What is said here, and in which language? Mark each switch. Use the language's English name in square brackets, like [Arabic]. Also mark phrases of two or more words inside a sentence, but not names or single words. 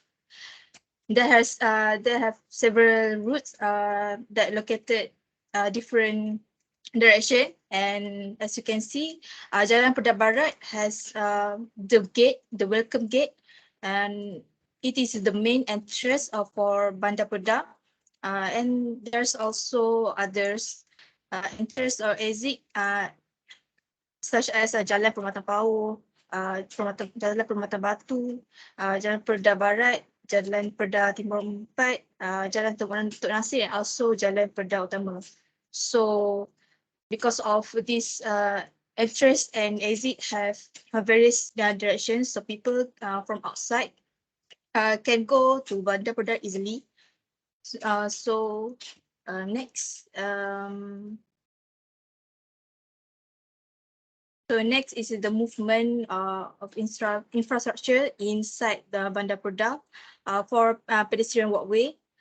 [English] They have several routes that located different direction, and as you can see, Jalan Perda Barat has the welcome gate, and it is the main entrance for Bandar Perda, and there's also others entrance or exit such as Jalan Permata Pauh, Jalan Permata Batu, Jalan Perda Barat, Jalan Perda Timur 4, Jalan Tuk Nasir, and also Jalan Perda Utama. So because of this entrance and exit have various directions, so people from outside can go to Bandar Perda easily. So next, so next is the movement of infrastructure inside the Bandar Perda for pedestrian walkway.